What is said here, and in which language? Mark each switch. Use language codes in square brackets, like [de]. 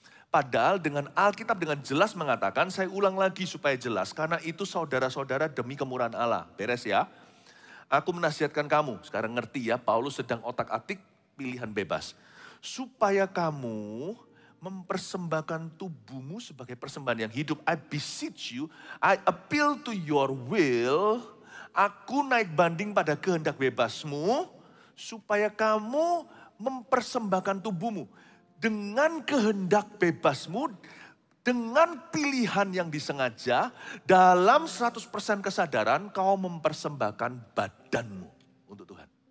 [id] Padahal dengan Alkitab dengan jelas mengatakan, saya ulang lagi supaya jelas. Karena itu saudara-saudara demi kemurahan Allah. Beres ya. Aku menasihatkan kamu, sekarang ngerti ya, Paulus sedang otak-atik pilihan bebas. Supaya kamu mempersembahkan tubuhmu sebagai persembahan yang hidup. [en] I beseech you, I appeal to your will. [id] Aku naik banding pada kehendak bebasmu. Supaya kamu mempersembahkan tubuhmu. Dengan kehendak bebasmu, Dengan pilihan yang disengaja, dalam 100% kesadaran kau mempersembahkan badanmu untuk Tuhan.